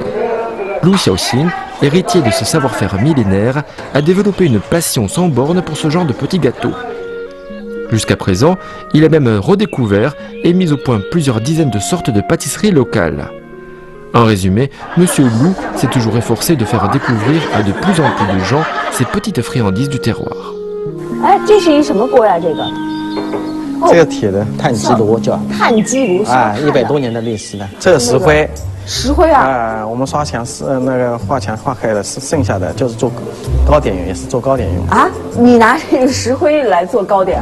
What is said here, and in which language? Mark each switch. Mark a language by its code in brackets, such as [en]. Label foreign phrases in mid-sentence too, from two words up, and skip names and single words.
[fr] Lu Xiaoxing, héritier de ce savoir-faire millénaire, a développé une passion sans borne pour ce genre de petits gâteaux. Jusqu'à présent, il a même redécouvert et mis au point plusieurs dizaines de sortes de pâtisseries locales. En résumé, Monsieur Lu s'est toujours efforcé de faire découvrir à de plus en plus de gens ces petites friandises du terroir. [zh] 这是一什么锅呀？这个？这个铁的炭鸡炉叫。炭鸡炉啊，100多年的历史的。这个石灰。石灰啊。我们刷墙是那个画墙画开了，剩下的就是做糕点用，也是做糕点用。啊，你拿这个石灰来做糕点？